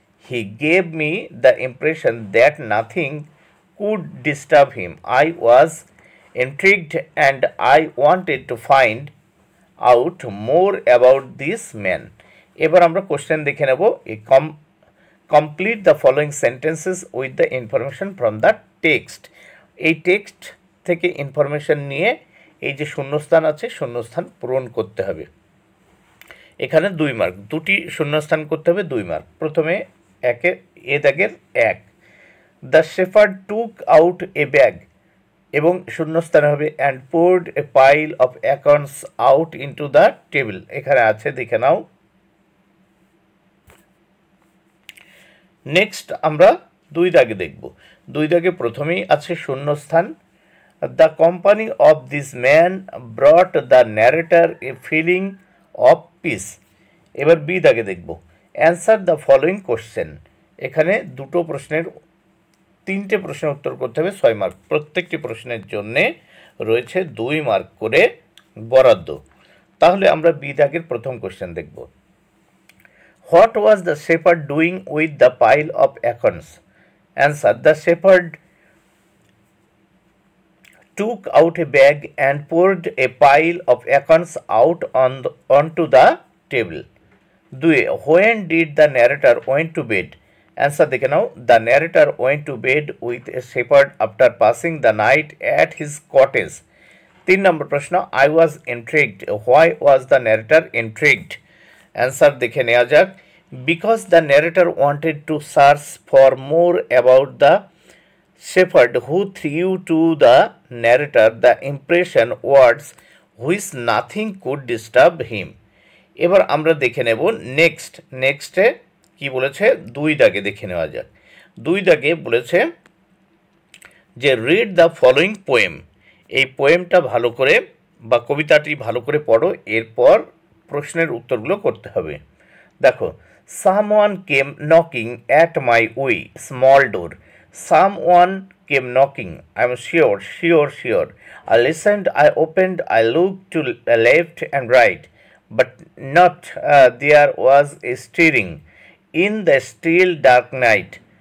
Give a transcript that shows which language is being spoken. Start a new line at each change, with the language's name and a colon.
English: He gave me the impression that nothing could disturb him. I was intrigued and I wanted to find out more about this man.
Bangla: এবার আমরা question দেখে নেব।
English: Complete the following sentences with the information from the text.
Bangla: এই text থেকে information নিয়ে এই যে শূন্যস্থান আছে, শূন্যস্থান পূরণ করতে হবে। এখানে 2 মার্ক, দুটি শূন্যস্থান করতে হবে 2 মার্ক। প্রথমে দাগের 1,
English: The shepherd took out a bag, এবং শূন্যস্থান হবে and poured a pile of acorns out into the table.
Bangla: এখানে আছে, দেখে নাও। নেক্সট আমরা 2 দাগে দেখব। 2 দাগে প্রথমেই আছে শূন্যস্থান,
English: The company of this man brought the narrator a feeling of peace.
Bangla: এবার বি দাগে দেখব,
English: Answer the following question.
Bangla: এখানে 3টে প্রশ্নের উত্তর করতে হবে 6 মার্ক। প্রত্যেকটি প্রশ্নের জন্যে রয়েছে 2 মার্ক করে বরাদ্দ। তাহলে আমরা বি দাগের প্রথম কোশ্চেন দেখব।
English: What was the shepherd doing with the pile of acorns? Answer: the shepherd took out a bag and poured a pile of acorns out onto the table. 2. When did the narrator went to bed? Answer
Bangla: দেখে নাও,
English: the narrator went to bed with a shepherd after passing the night at his cottage.
Bangla: 3 নম্বর প্রশ্ন,
English: I was intrigued. Why was the narrator intrigued? Answer
Bangla: দেখে নেওয়া যাক,
English: because the narrator wanted to search for more about the shepherd who threw to the narrator the impression words which nothing could disturb him.
Bangla: এবার আমরা দেখে নেব নেক্সটে কি বলেছে। 2 দাগে দেখে নেওয়া যাক। 2 দাগে বলেছে যে
English: Read the following poem.
Bangla: এই পোয়েমটা ভালো করে বা কবিতাটি ভালো করে পড়ো, এরপর প্রশ্নের উত্তরগুলো করতে হবে। দেখো,
English: someone came knocking at my wee small door. Someone came knocking. I'm sure. I listened, I opened, I looked to left and right, but not there was a stirring in the still dark night.